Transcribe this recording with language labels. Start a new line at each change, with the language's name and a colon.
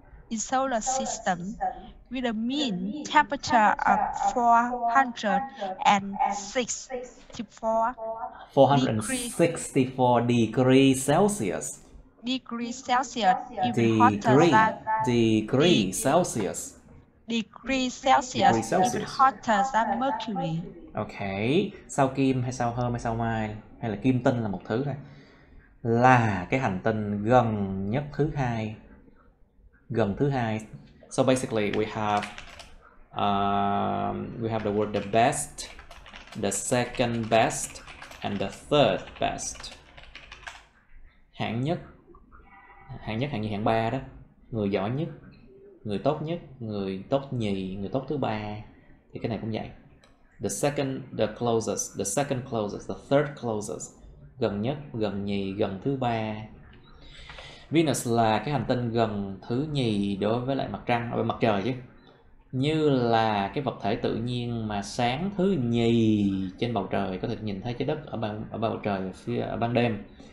English: In solar system, with a mean temperature of 464 degrees Celsius. Degrees Celsius, even hotter than Mercury.
Vietnamese: Okay, sao Kim hay sao Hôm hay sao Mai hay là Kim Tinh là một thứ thôi. Là cái hành tinh gần nhất thứ hai. Gần thứ hai.
English: So basically we have the word the best, the second best and the third best.
Vietnamese: Hạng nhất, hạng nhì, hạng ba đó. Người giỏi nhất, người tốt nhất, người tốt nhì, người tốt thứ ba. Thì cái này cũng vậy.
English: The second, the closest, the second closest, the third closest.
Vietnamese: Gần nhất, gần nhì, gần thứ ba. Venus là cái hành tinh gần thứ nhì đối với lại mặt trăng, ở bên mặt trời chứ. Như là cái vật thể tự nhiên mà sáng thứ nhì trên bầu trời, có thể nhìn thấy trái đất ở bầu trời ở ban đêm.